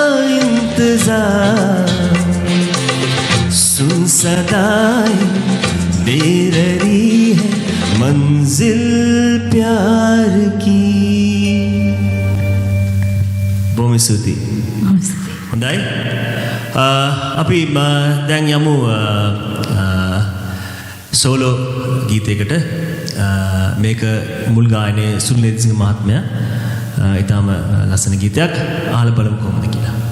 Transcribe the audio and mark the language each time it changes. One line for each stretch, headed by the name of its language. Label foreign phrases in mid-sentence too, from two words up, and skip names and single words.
Hindi: इंतजार सुन सदाई दे रही है मंजिल प्यार की
Sinhala: බොහොම ස්තුතියි. හොඳයි. අපි දැන් යමු සෝලෝ ගීතයකට. මේක මුල් ගායනයේ සුනිල් එදිසිංහ මහත්මයා ඊටම ලස්සන ගීතයක් අහලා බලමු කොහොමද කියලා.